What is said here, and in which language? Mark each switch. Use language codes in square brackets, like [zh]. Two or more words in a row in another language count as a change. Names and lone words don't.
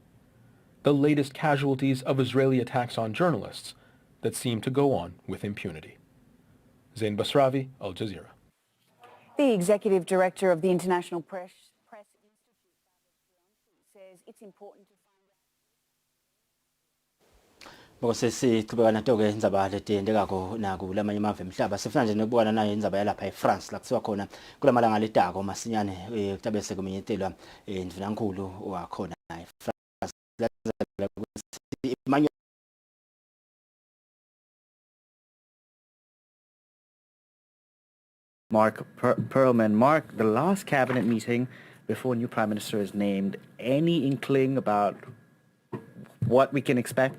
[en] The latest casualties of Israeli attacks on journalists that seem to go on with impunity. Zain Basravi, Al Jazeera. The executive director of the International Press Institute says it's important to [ss] Bokosesiqhubeka nato-ke indzaba letiyendekako nakulamanye amave emhlaba sifuna nje nokubona nayo indzaba yalapha eFrance la kusiwa khona kulamalanga letako masinyane kutabe sekumenyetelwa ndvunankhulu wakhona eFrance. [en] Mark Perlman. Mark, the last cabinet meeting before a new prime minister is named, any inkling about what we can expect?